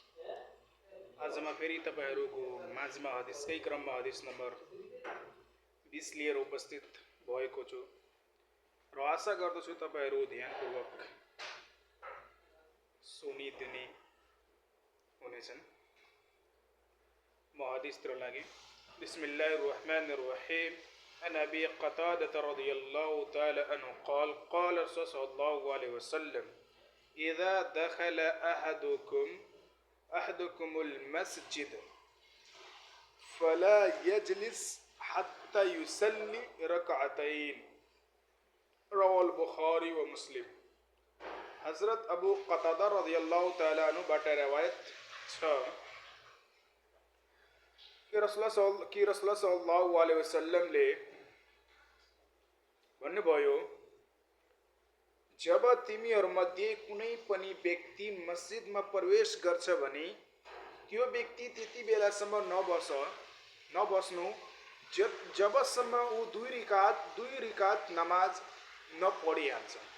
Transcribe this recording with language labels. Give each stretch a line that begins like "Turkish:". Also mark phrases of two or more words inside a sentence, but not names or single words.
Nepali: आज म फेरि तपाईँहरूको माझमा हदिसकै क्रममा हदिस नम्बर 20 लिएर उपस्थित भएको छु र आशा गर्दछु तपाईँहरू ध्यानपूर्वक सुनिदिने हुनेछन्। म हदिसतिर लागे।
Arabic: बिस्मिल्लाहिर्रहमानिर्रहीम। عن أبي قتادة رضي الله تعالى عنه قال قال رسول صلى الله عليه وسلم إذا دخل أحدكم المسجد فلا يجلس حتى يصلي ركعتين رواه البخاري ومسلم।
Nepali: हजरत अबू कतादा
Arabic: رضي الله تعالى عنه
Nepali: बाट रिवायत छ कि रसूलुल्लाह
Arabic: صلى الله عليه وسلم
Nepali: भन्नुभयो, जब तिमीहरूमध्ये कुनै पनि व्यक्ति मस्जिदमा प्रवेश गर्छ भने त्यो व्यक्ति त्यति बेलासम्म नबस्नु जबसम्म ऊ दुई रिकात नमाज नपढिहाल्छ।